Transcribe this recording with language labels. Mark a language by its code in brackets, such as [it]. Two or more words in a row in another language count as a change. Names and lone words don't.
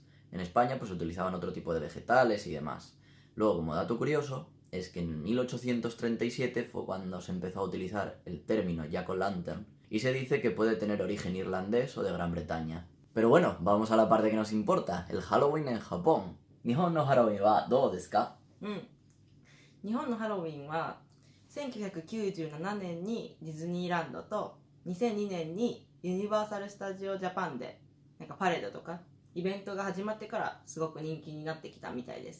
[es] En España pues utilizaban otro tipo de vegetales y demás. Luego, como dato curioso, es que en 1837 fue cuando se empezó a utilizar el término jack-o'-lantern y se dice que puede tener origen irlandés o de Gran Bretaña. Pero bueno, vamos a la parte que nos importa, el Halloween en Japón. [ja] 日本のハロウィンはどうですか? 日本のハロウィンは1997年にディズニーランドと2002年にユニバーサル・スタジオ・ジャパンでなんかパレードとかイベントが始まってからすごく人気になってきたみたいです。